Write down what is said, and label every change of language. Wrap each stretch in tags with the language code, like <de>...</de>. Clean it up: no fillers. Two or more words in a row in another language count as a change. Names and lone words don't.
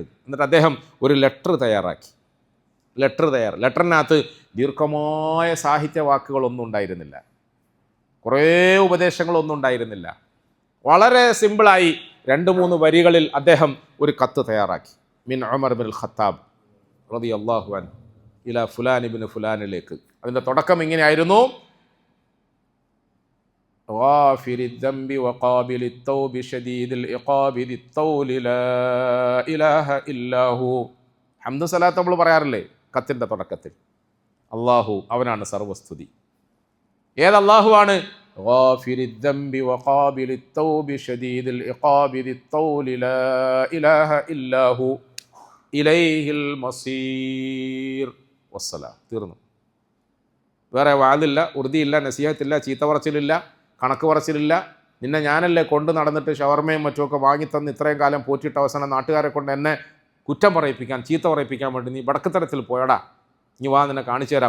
<ml>എന്നിട്ട് അദ്ദേഹം ഒരു ലെറ്റർ തയ്യാറാക്കി. ലെറ്ററിനകത്ത് ദീർഘമായ സാഹിത്യവാക്കുകളൊന്നും ഉണ്ടായിരുന്നില്ല, കുറേ ഉപദേശങ്ങളൊന്നും ഉണ്ടായിരുന്നില്ല. വളരെ സിമ്പിളായി 2-3 വരികളിൽ അദ്ദേഹം ഒരു കത്ത് തയ്യാറാക്കി.</ml> <ar>من عمر بن الخطاب رضي الله عنه إلى فلان بن فلان.</ar> <ml>അതിൻ്റെ തുടക്കം ഇങ്ങനെയായിരുന്നു:</ml> <ar>غافر الذنب وقابل التوب شديد العقاب ذي الطول لا إله إلا هو.</ar> <ml>ഹംദ് സലാത്ത് നമ്മൾ പറയാറില്ലേ കത്തിൻ്റെ തുടക്കത്തിൽ? അള്ളാഹു അവനാണ് സർവസ്തുതി. ഏതല്ലാഹു ആണ്?</ml> <ar>غافر الذنب وقابل التوب شديد العقاب ذي الطول لا إله إلا هو إليه المصير.</ar> <ml>വസ്സലാം. തീർന്നു. വേറെ വാതില്ല, ഉറുദിയില്ല, നസീഹത്തില്ല, ചീത്ത പറച്ചിലില്ല, കണക്ക് പറച്ചിലില്ല. നിന്നെ ഞാനല്ലേ കൊണ്ട് നടന്നിട്ട് ഷവർമയും മറ്റുമൊക്കെ വാങ്ങിത്തന്ന് ഇത്രയും കാലം പോറ്റിയിട്ട് അവസാനം നാട്ടുകാരെ കൊണ്ട് എന്നെ കുറ്റം പറയിപ്പിക്കാൻ, ചീത്ത പറയിപ്പിക്കാൻ വേണ്ടി നീ വടക്കുതരത്തിൽ പോയടാ, നീ വാ, നിന്നെ കാണിച്ചു തരാം.</ml>